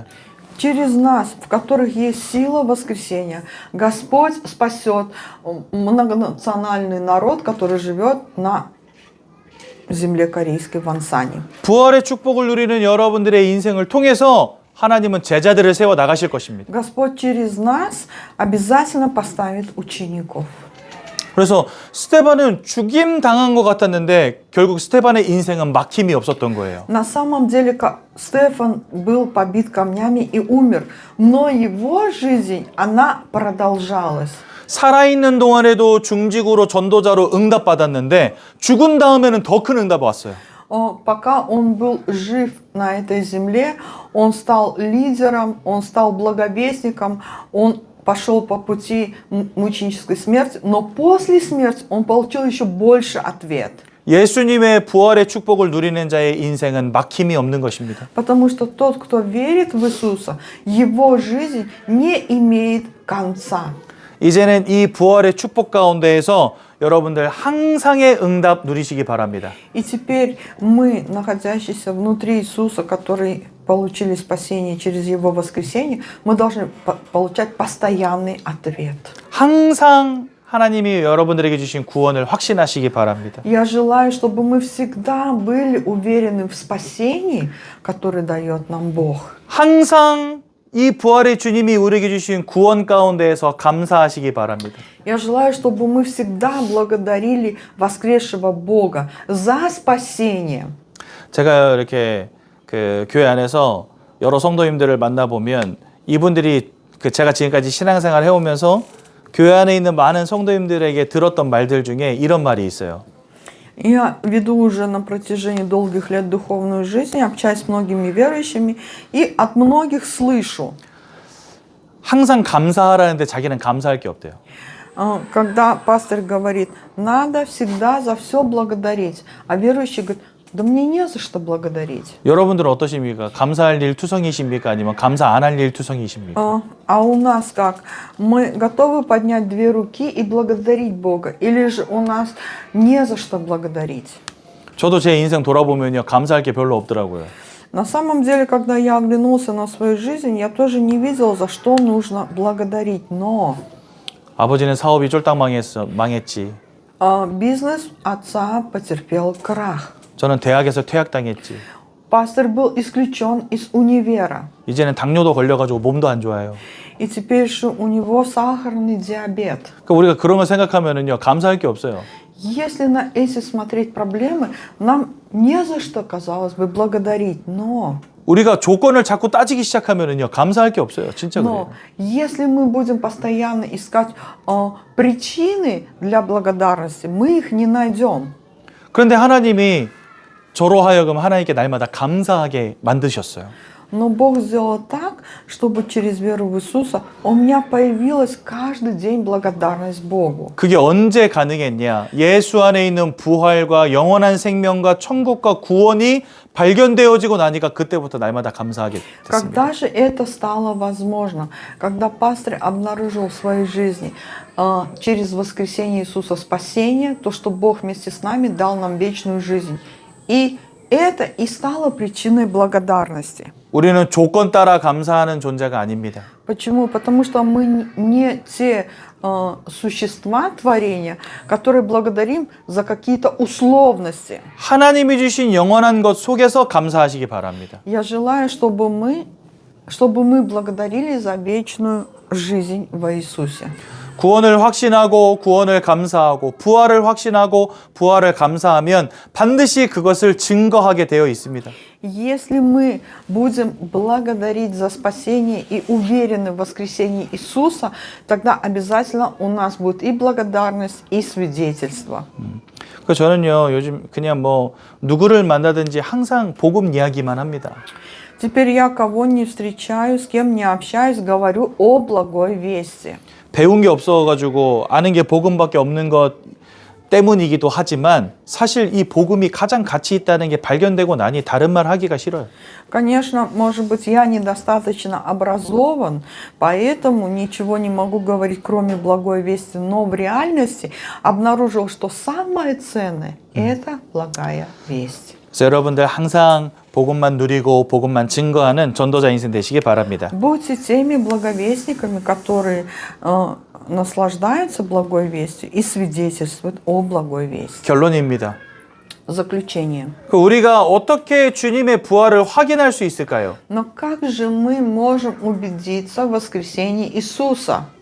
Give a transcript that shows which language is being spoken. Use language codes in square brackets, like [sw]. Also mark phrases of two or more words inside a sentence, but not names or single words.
[ru] Через нас, в которых есть сила воскресения, Господь спасет многонациональный народ, который живет на земле корейской в Ансане. [ko] 부활의 축복을 누리는 여러분들의 인생을 통해서 하나님은 제자들을 세워 나가실 것입니다. [ru] Господь через нас обязательно поставит учеников. [ko] 그래서 스데반은 죽임 당한 것 같았는데 결국 스데반의 인생은 막힘이 없었던 거예요. [ru] На самом деле Стефан был побит камнями и умер, но его жизнь, она продолжалась. [ko] 살아있는 동안에도 중직으로 전도자로 응답받았는데 죽은 다음에는 더 큰 응답이 왔어요. [ru] Пока он был жив на этой земле, он стал лидером, он стал благовестником, он пошел по пути мученической смерти, но после смерти он получил еще больше ответ. [ko] 예수님의 부활의 축복을 누리는 자의 인생은 막힘이 없는 것입니다. [ru] Потому что тот, кто верит в Иисуса, его жизнь не имеет конца. [ko] 이제는 이 부활의 축복 가운데에서 여러분들 항상의 응답 누리시기 바랍니다. [ru] И теперь мы, находящиеся внутри Иисуса, которые получили спасение через Его воскресение, мы должны получать постоянный ответ. [ko] 항상 하나님이 여러분들에게 주신 구원을 확신하시기 바랍니다. [ru] Я желаю, чтобы мы всегда были уверены в спасении, которое дает нам Бог. [ko] 항상 이 부활의 주님이 우리에게 주신 구원 가운데에서 감사하시기 바랍니다. [ru] Я желаю, чтобы мы всегда благодарили воскресшего Бога за спасение. [ko] 제가 이렇게 그 교회 안에서 여러 성도님들을 만나보면 이분들이 제가 지금까지 신앙생활 해오면서 교회 안에 있는 많은 성도님들에게 들었던 말들 중에 이런 말이 있어요. [ru] Я веду уже на протяжении долгих лет духовную жизнь, общаюсь с многими верующими и от многих слышу. [ko] 항상 감사하라는데 자기는 감사할 게 없대요. [ru] Когда пастор говорит, надо всегда за все благодарить, а верующий говорит, да мне не за что благодарить. [ko] 여러분들은 어떠십니까? 감사할 일 투성이십니까? 아니면 감사 안 할 일 투성이십니까? [ru] А у нас как? Мы готовы поднять две руки и благодарить Бога? Или же у нас не за что благодарить? [ko] 저도 제 인생 돌아보면요. 감사할 게 별로 없더라고요. [ru] На самом деле, когда я оглянулся на свою жизнь, я тоже не видел, за что нужно благодарить. Но [ko] 아버지는 사업이 쫄딱 망했지. [ru] бизнес отца потерпел крах. [ko] 저는 대학에서 퇴학당했지. [ru] Пастор был исключен из универа. [ko] 이제는 당뇨도 걸려가지고 몸도 안 좋아요. [ru] И теперь же у него сахарный диабет. [ko] 그러니까 우리가 그런 걸 생각하면은요 감사할 게 없어요. [ru] Если на эти смотреть проблемы, нам Не за что, казалось бы, благодарить, но [ko] 우리가 조건을 자꾸 따지기 시작하면은요, 감사할 게 없어요. 진짜 그래요. [ru] Но если мы будем постоянно искать причины для благодарности, мы их не найдем. [ko] 그런데 하나님이 저로 하여금 하나님께 날마다 감사하게 만드셨어요. [ru] Но Бог сделал так, чтобы через веру в Иисуса у меня появилась каждый день благодарность Богу. [ko] 그게 언제 가능했냐? 예수 안에 있는 부활과 영원한 생명과 천국과 구원이 발견되어지고 나니까 그때부터 날마다 감사하게 됐습니다. [ru] Когда же это стало возможно? Когда пастырь обнаружил в своей жизни через воскресение Иисуса спасение, то, что Бог вместе с нами дал нам вечную жизнь. И это и стало причиной благодарности. [ko] 우리는 조건 따라 감사하는 존재가 아닙니다. [ru] Почему? Потому что мы не те существа творения, которые благодарим за какие-то условности. [ko] 하나님이 주신 영원한 것 속에서 감사하시기 바랍니다. [ru] Я желаю, чтобы мы благодарили за вечную жизнь во Иисусе. [ko] 구원을 확신하고 구원을 감사하고 부활을 확신하고 부활을 감사하면 반드시 그것을 증거하게 되어 있습니다. [ru] Если мы будем благодарить за спасение и уверены в воскресении Иисуса, тогда обязательно у нас будет и благодарность, и свидетельство. [ko] 그 저는요 요즘 그냥 뭐 누구를 만나든지 항상 복음 이야기만 합니다. [ru] Теперь я кого не встречаю, с кем не общаюсь, говорю о благой вести. [ko] 배운 게 없어가지고 아는 게 복음밖에 없는 것 때문이기도 하지만 사실 이 복음이 가장 가치 있다는 게 발견되고 나니 다른 말 하기가 싫어요. [ru] Конечно, может быть, я недостаточно образован, поэтому ничего не могу говорить, кроме благой вести. Но в реальности обнаружил, что самое ценное – это благая весть. [ko] 그래서 여러분들 항상 복음만 누리고 복음만 증거하는 전도자 인생 되시기 바랍니다. [ru] Будьте теми благовестниками, которые наслаждаются благой вестью и свидетельствуют о благой вести. [ko] 결론입니다. [ru] Заключение. [ko] 우리가 어떻게 주님의 부활을 확인할 수 있을까요? [ru] Но как же мы можем убедиться в воскресении Иисуса?